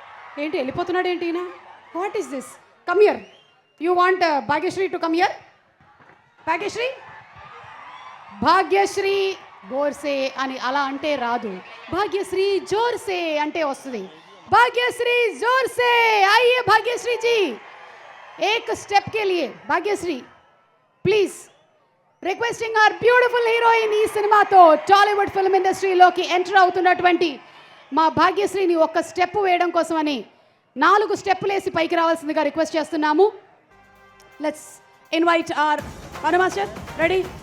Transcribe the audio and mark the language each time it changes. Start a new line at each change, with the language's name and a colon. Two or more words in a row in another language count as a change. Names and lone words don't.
Telugu: ఏంటి వెళ్ళిపోతున్నాడు ఏంటి ఈయన?
English: What is this? Come here. You want Bhagyashree to come here?
Telugu: భాగ్యశ్రీ, భాగ్యశ్రీ బోర్సే అని అలా అంటే రాదు. భాగ్యశ్రీ జోర్సే అంటే వస్తుంది. భాగ్యశ్రీ జోర్సే
Hindi: आइए भाग्यश्री जी, एक स्टेप के लिए भाग्यश्री
English: please requesting our beautiful heroine
Telugu: ఈ సినిమాతో టాలీవుడ్ ఫిల్మ్ ఇండస్ట్రీలోకి ఎంటర్ అవుతున్నటువంటి మా భాగ్యశ్రీని ఒక్క స్టెప్ వేయడం కోసమని 4 స్టెప్పులు వేసి పైకి రావాల్సిందిగా రిక్వెస్ట్ చేస్తున్నాము.
English: Let's invite our Anu Master. Ready?